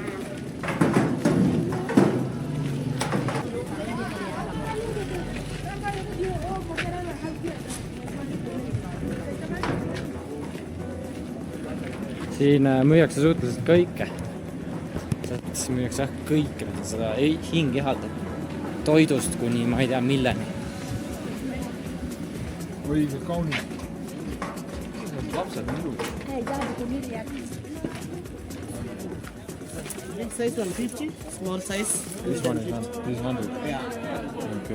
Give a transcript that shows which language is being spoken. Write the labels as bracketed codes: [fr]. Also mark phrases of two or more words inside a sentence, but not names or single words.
[et] Siin müüakse suhteliselt kõike. Siin müüakse kõike, seda hing ihaldab. Toidust kuni ma ei tea milleni. Õige kaunis. Lapsed on ilus. [en] Big size 150, small size. This one is 100. Yeah. Okay.